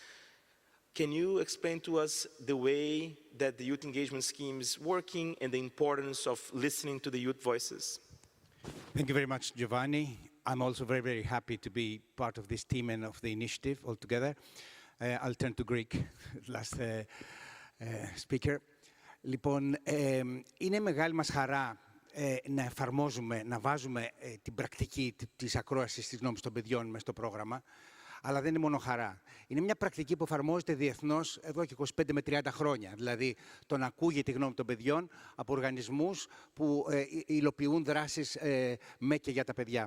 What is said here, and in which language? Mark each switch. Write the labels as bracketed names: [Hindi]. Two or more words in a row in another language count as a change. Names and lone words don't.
[English] Can you explain to us the way that the youth engagement scheme is working and the importance of listening to the youth voices? Thank you very much, Giovanni. I'm also very, very happy to be part of this team and of the initiative altogether. I'll turn to Greek, last speaker. [Greek] Λοιπόν, είναι μεγάλη μας χαρά να εφαρμόζουμε, να βάζουμε την πρακτική της ακρόασης της γνώμης των παιδιών μέσα στο πρόγραμμα, αλλά δεν είναι μόνο χαρά. Είναι μια πρακτική που εφαρμόζεται διεθνώς εδώ και 25 με 30 χρόνια. Δηλαδή, το να ακούγεται η γνώμη των παιδιών από οργανισμούς που υλοποιούν δράσεις με και για τα παιδιά.